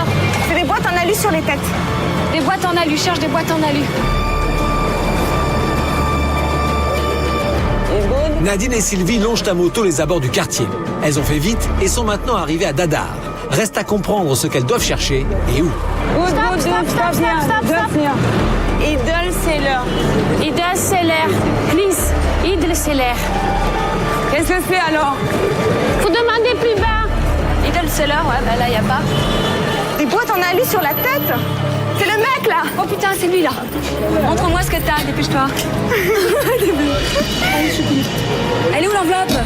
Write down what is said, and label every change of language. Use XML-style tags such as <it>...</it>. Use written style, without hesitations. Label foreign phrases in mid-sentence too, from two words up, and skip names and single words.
<fr>C'est des boîtes en alu sur les têtes. Des boîtes en alu, cherche des boîtes en alu. Nadine et Sylvie longent à moto les abords du quartier. Elles ont fait vite et sont maintenant arrivées à Dadar. Reste à comprendre ce qu'elles doivent chercher et où.</fr> <en>Stop. Idol Seller. Idol Seller, please. Idol Seller.</en> <fr>Qu'est-ce que c'est alors? Faut demander plus bas. Idol Seller, ouais, bah là, y a pas. Des boîtes en alu sur la tête. C'est le mec là. Oh putain, c'est lui là. Montre-moi ce que t'as, dépêche-toi. Elle est où l'enveloppe?</fr>